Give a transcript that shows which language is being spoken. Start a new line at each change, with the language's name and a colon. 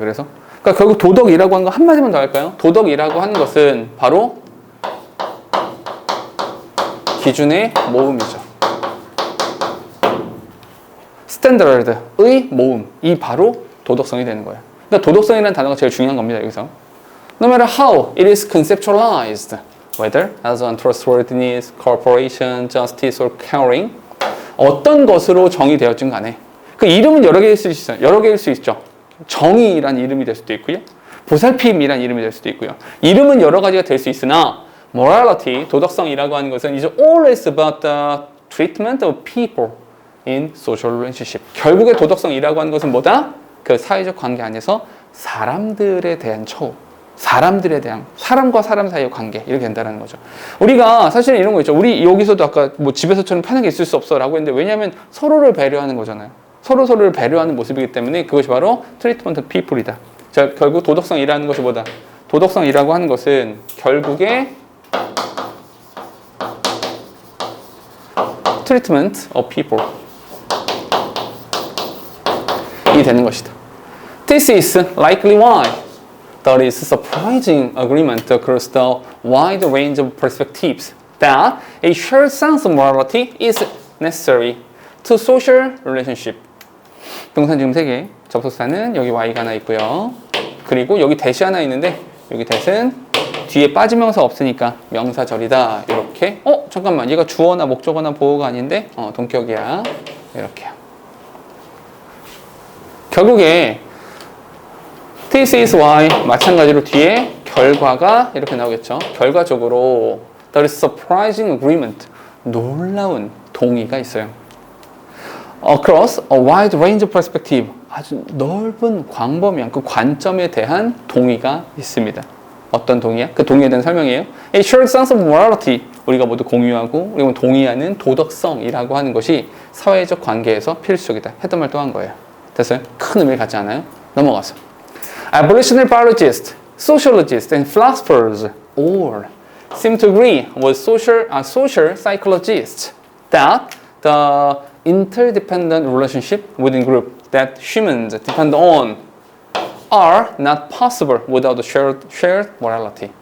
Korean: 그래서 그러니까 결국 도덕이라고 하는 거 한마디만 더 할까요? 도덕이라고 하는 것은 바로 기준의 모음이죠. 스탠더드의 모음. 이 바로 도덕성이 되는 거예요. 그러니까 도덕성이라는 단어가 제일 중요한 겁니다. 여기서.
English: No matter how it is conceptualized, whether as untrustworthiness, cooperation, justice, or caring,
Korean: 어떤 것으로 정의되었든 간에 그 이름은 여러 개일 수 있어요. 여러 개일 수 있죠. 정의란 이름이 될 수도 있고요. 보살핌이란 이름이 될 수도 있고요. 이름은 여러 가지가 될 수 있으나
English: morality,
Korean: 도덕성이라고 하는 것은
English: is always about the treatment of people in social relationship.
Korean: 결국에 도덕성이라고 하는 것은 뭐다? 그 사회적 관계 안에서 사람들에 대한 처우, 사람들에 대한 사람과 사람 사이의 관계 이렇게 된다는 거죠. 우리가 사실 이런 거 있죠. 우리 여기서도 아까 뭐 집에서처럼 편하게 있을 수 없어라고 했는데 왜냐하면 서로를 배려하는 거잖아요. 서로를 배려하는 모습이기 때문에 그것이 바로
English: treatment of people
Korean: 이다. 자, 결국 도덕성이라는 것이 뭐다? 도덕성이라고 하는 것은 결국에
English: treatment of people
Korean: 이 되는 것이다.
English: This is likely why there is surprising agreement across the wide range of perspectives that a shared sense of morality is necessary to social relationship.
Korean: 동사 지금 3개. 접속사는 여기 y가 하나 있고요. 그리고 여기 대시 하나 있는데 여기 대신 뒤에 빠지명사 없으니까 명사절이다. 이렇게. 잠깐만. 얘가 주어나 목적어나 보어가 아닌데 동격이야. 이렇게요. 결국에
English: This is why
Korean: 마찬가지로 뒤에 결과가 이렇게 나오겠죠. 결과적으로
English: there is surprising agreement.
Korean: 놀라운 동의가 있어요.
English: Across a wide range of perspective.
Korean: 아주 넓은 광범위한 그 관점에 대한 동의가 있습니다. 어떤 동의야? 그 동의에 대한 설명이에요.
English: A shared sense of morality.
Korean: 우리가 모두 공유하고 우리가 동의하는 도덕성이라고 하는 것이 사회적 관계에서 필수적이다. 했던 말 또 한 거예요. 됐어요? 큰 의미를 갖지 않아요? 넘어가서.
English: Abolitionary biologists, sociologists, and philosophers all seem to agree with social psychologists that the interdependent relationship within group that humans depend on are not possible without shared morality.